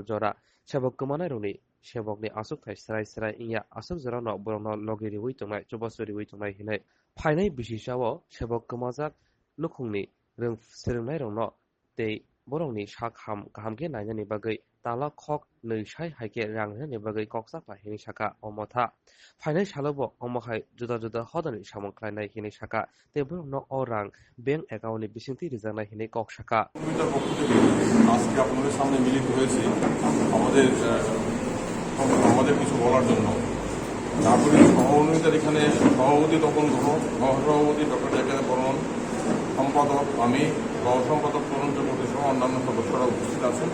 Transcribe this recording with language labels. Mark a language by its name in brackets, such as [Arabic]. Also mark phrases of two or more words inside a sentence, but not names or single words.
[Kok Borok] jora sebok kemanai roni sebokni asuk thai serai inya asuk jora no borno logiri wi tongnai chobasuri wi tongnai hinai phainai bisisao sebok kemajak nukhungni rong serengnai rongno tei borongni sak gahamke nainani bagui tala khok neusai haike rangnani bagui koksakla hini saka omotha Phainai salobo omohai juda hodani samong khlainai hini saka te borokno o rang [English] bank account [Kok Borok] ni bisingti rijaknai hini kok saka [Bangla] আজকে আপনাদের সামনে মিলিত হয়েছি আমাদের আমাদের কিছু বলার জন্য নাগরিক সহমর্মিতার এখানে সভাপতি তপন গ্রহ সহসভাপতি ডক্টর জাকের বর্মন সম্পাদক আমি সহ সম্পাদক তরুণ চক্রবর্তী সহ অন্যান্য সদস্যরা উপস্থিত আছেন।